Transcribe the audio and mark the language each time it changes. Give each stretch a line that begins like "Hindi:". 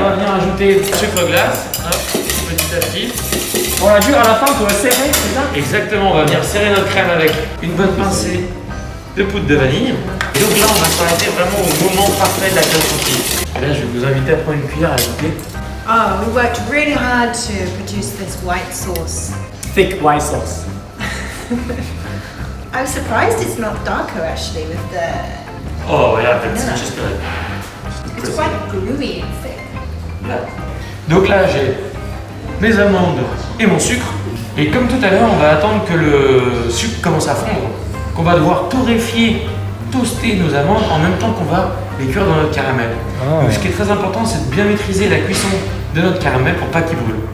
French: on va venir ajouter sucre glace, hop, petit à petit. On a dû à la fin pour serrer, c'est ça? Exactement, on va venir serrer notre crème avec une bonne pincée de poudre de vanille. Et donc là, on va s'arrêter vraiment au moment parfait de la crème chantilly. Et là, je vais vous inviter à prendre une cuillère à goûter.
English: Oh, we worked really hard to produce this white sauce. Thick white sauce. I was surprised it's not darker actually with the... Oh, yeah, that's Yeah. just It's quite gooey and thick.
French: Donc là, j'ai mes amandes et mon sucre. Et comme tout à l'heure, on va attendre que le sucre commence à fondre. Qu'on va devoir torréfier, toaster nos amandes en même temps qu'on va les cuire dans notre caramel. Ah. Donc ce qui est très important, c'est de bien maîtriser la cuisson de notre caramel pour pas qu'il brûle.